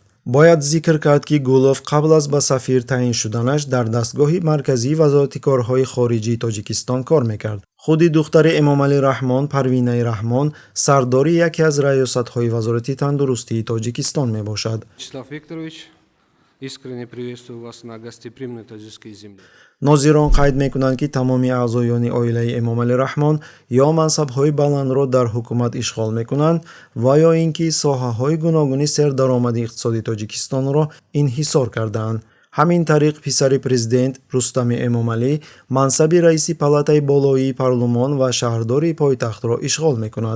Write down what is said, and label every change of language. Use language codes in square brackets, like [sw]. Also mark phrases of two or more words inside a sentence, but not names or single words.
[tg] бояд зикр кард, ки Гулов қабл аз ба сафир таъин шуданаш дар дастгоҳи марказии Вазорати корҳои хориҷии Тоҷикистон кор мекард. худи духтари Эмомалӣ Раҳмон, Парвинаи Раҳмон, сардори яке аз раёсатҳои Вазорати тандурустии Тоҷикистон мебошад. [ru] Искренне приветствую вас на гостеприимной таджикской земле. [tg] нозирон қайд мекунанд, ки тамоми аъзоёни оилаи Эмомалӣ Раҳмон ё мансабҳои баландро дар ҳукумат ишғол мекунанд ва ё ин ки соҳаҳои гуногуни сердаромади иқтисоди Тоҷикистонро инҳисор кардаанд. ҳамин тариқ писари президент Рустами Эмомалӣ мансаби раиси палатаи болоии парлумон ва шаҳрдори пойтахтро ишғол мекунад.